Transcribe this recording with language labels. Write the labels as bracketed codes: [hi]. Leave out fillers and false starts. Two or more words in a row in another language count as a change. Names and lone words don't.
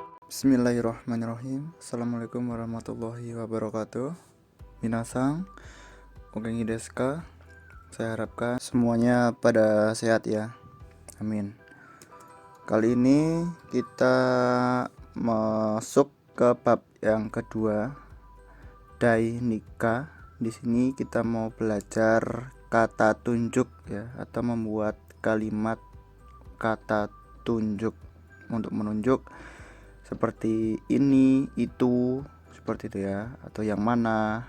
[ar] بسم الله الرحمن الرحيم. السلام عليكم ورحمة الله وبركاته. [ja] みなさん、お元気ですか? [id] Saya harapkan semuanya pada sehat ya. Amin. Kali ini kita masuk ke bab yang kedua, [ja] 第二課. [id] Di sini kita mau belajar kata tunjuk ya, atau membuat kalimat kata tunjuk untuk menunjuk seperti ini, itu, seperti itu ya, atau yang mana.